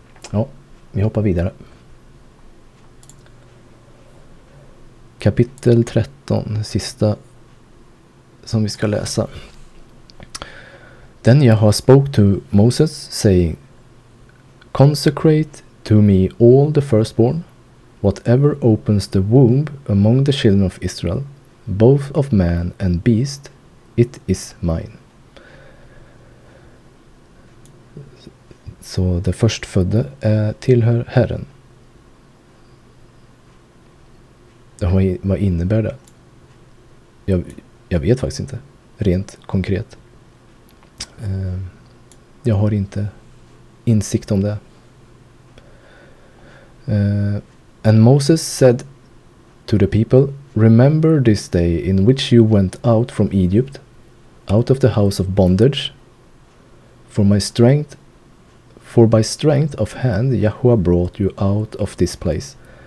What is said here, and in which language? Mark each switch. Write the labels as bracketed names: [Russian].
[Swedish] Ja, vi hoppar vidare. Kapitel 13, sista som vi ska läsa. [English] Then Yahweh spoke to Moses, saying, Consecrate to me all the firstborn, whatever opens the womb among the children of Israel, both of man and beast, it is mine. [Swedish] Så det förstfödde tillhör Herren. Vad innebär det? Jag vet faktiskt inte. Rent konkret. Jag har inte insikt om det. [English] And Moses said to the people, Remember this day in which you went out from Egypt, out of the house of bondage, for by strength of hand Yahweh brought you out of this place.